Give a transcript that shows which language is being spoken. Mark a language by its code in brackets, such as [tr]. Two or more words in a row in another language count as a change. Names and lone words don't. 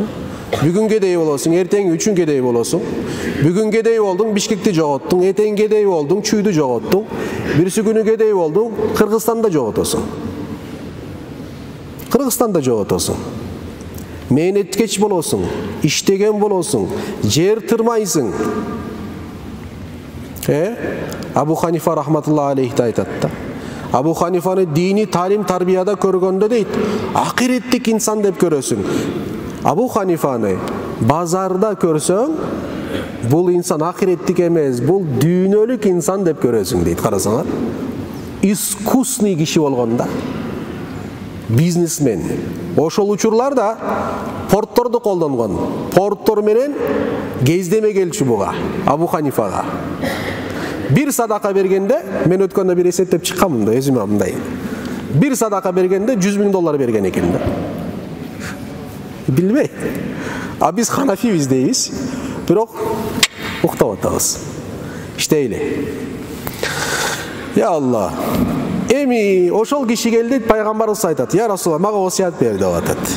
[ky] Бүгүн кедей болосуң, эртең үчүн кедей болосуң. Бүгүн кедей болдуң, Бишкекти жоготтуң, эртең кедей болдуң, Чүйдү жоготтуң. Бирси күнү кедей болдуң, Кыргызстанда жоготосуң. Кыргызстанда жоготосуң. Мээнеткеч болосуң, иштеген болосуң, жер тырмайсың. Абу Ханифа [ar] رحمة الله عليه [ky] айтат да. Абу Ханифаны дини талим тарбияда көргөндө дейт, акиреттик инсан деп көрөсүң. Абу Ханифаны базарда көрсөң, бул инсан акиреттик эмес, бул дүйнөлүк инсан деп көрөсүң дейт. Карасаңар, искусный киши болгонда, бизнесмен. Ошол учурларда портторду колдонгон. Порттор менен кездеме келчү буга, Абу Ханифага. Бир садака bергенде, мен өткөндө бир эсептеп чыкканмын да, өзүмө мындай. Бир садака бергенде $100,000 берген экен да. Билбей. Биз ханафибиз дейбиз. Бирок уктап атабыз. Иштейли. [ar] يا الله. [ky] Эми ошол киши келди, пайгамбарыбыз айтат: [ar] "يا رسول الله, [ky] мага осуят бер" деп атат.